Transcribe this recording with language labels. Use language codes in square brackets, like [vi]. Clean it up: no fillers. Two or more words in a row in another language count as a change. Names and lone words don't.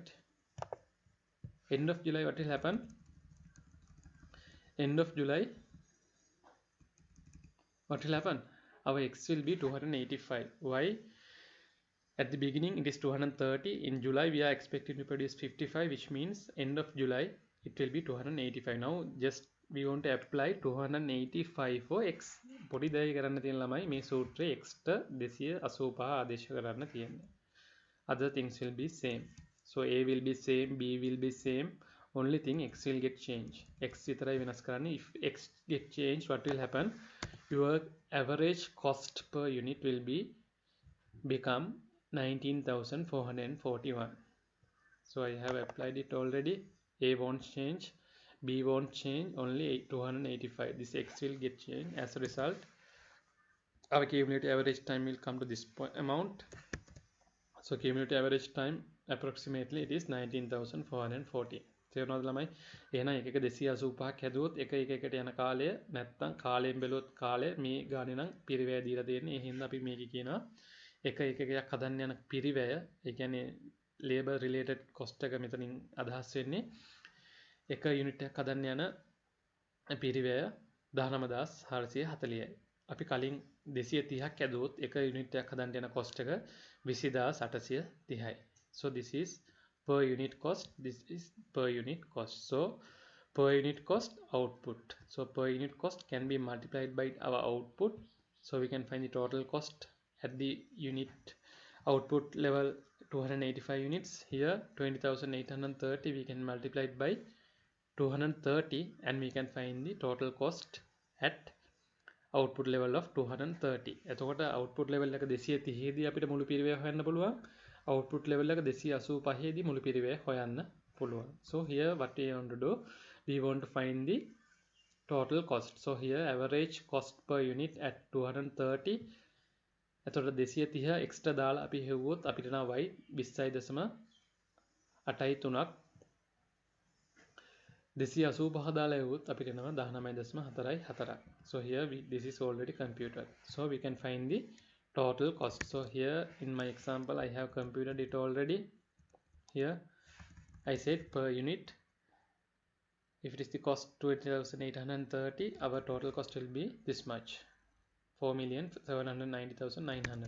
[en] End of July, what will happen? End of July, what will happen? Our X will be 285. Why? At the beginning it is 230. In July we are expecting to produce 55, which means end of July it will be 285. Now just we want to apply 285 for x. [si] පොඩි දෙයක් කරන්න තියෙන ළමයි මේ සූත්‍රයේ x ට 285 ආදේශ කරන්න තියෙන්නේ. [en] Other things will be same. So a will be same, b will be same. Only thing x will get changed. [si] X විතරයි වෙනස් කරන්නේ. [en] If x get changed, what will happen? Your average cost per unit will become 19,441. So I have applied it already. A won't change, b won't change, only 285. This x will get changed. As a result, our cumulative average time will come to this amount. So cumulative average time approximately it is 19,440. [si] තේරුණාද ළමයි? එහෙනම් එක එක 285ක් හැදුවොත් එක එකට යන කාලය නැත්තම් කාලයෙන් බැලුවොත් කාලය මේ ගානේ නම් පිරිවැය දීලා තියෙන්නේ. ඒ හින්දා අපි මේක කියනවා එක එකයක් හදන්න යන පිරිවැය. ඒ කියන්නේ [en] labor related cost [si] එක මෙතනින් අදහස් වෙන්නේ එක යුනිට් එකක් හදන්න යන පිරිවැය 19440යි. අපි කලින් 230ක් ඇදුවොත් එක යුනිට් එකක් හදන්න යන cost එක 20830යි. [en] So this is per unit cost, this is per unit cost. So per unit cost output. So per unit cost can be multiplied by our output. So we can find the total cost at the unit output level 285 units. Here 20,830 we can multiply it by 230 and we can find the total cost at output level of 230. [si] එතකොට [en] output level [si] එක 230 දී අපිට මුළු පිරිවැය හොයන්න පුළුවන්. [en] Output level [si] එක 285 දී මුළු පිරිවැය හොයන්න පුළුවන්. [en] So here what we want to do, we want to find the total cost. So here average cost per unit at 230. [si] එතකොට 230 extra දාලා අපි හෙව්වොත් අපිට නා y 20.83ක් 285 දාලා හෙව්වොත් අපිට එනවා 19.44ක්. [en] So here this is already computed. So we can find the total cost. So here in my example I have computed it already. Here I said per unit, if it is the cost 20,830, our total cost will be this much, 4,790,900.